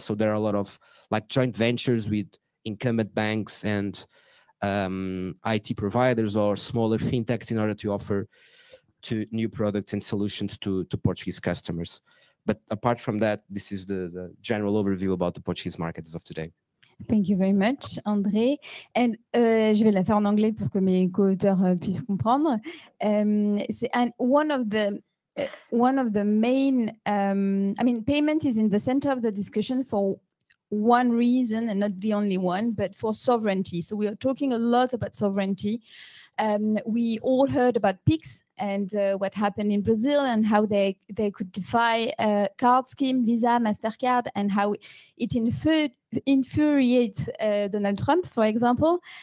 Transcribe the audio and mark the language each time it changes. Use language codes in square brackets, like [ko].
[en] So there are a lot of like joint ventures with incumbent banks and IT providers or smaller fintechs in order to offer to new products and solutions to Portuguese customers. But apart from that, this is the general overview about the Portuguese market as of today. Thank you very much, André. [fr] And je vais la faire en anglais pour que mes co-auteurs puissent comprendre. [en] One of the main, I mean, payment is in the center of the discussion for one reason, and not the only one, but for sovereignty. So we are talking a lot about sovereignty. We all heard about PIX and what happened in Brazil and how they could defy card scheme, Visa, MasterCard, and how it infuriates Donald Trump, for example.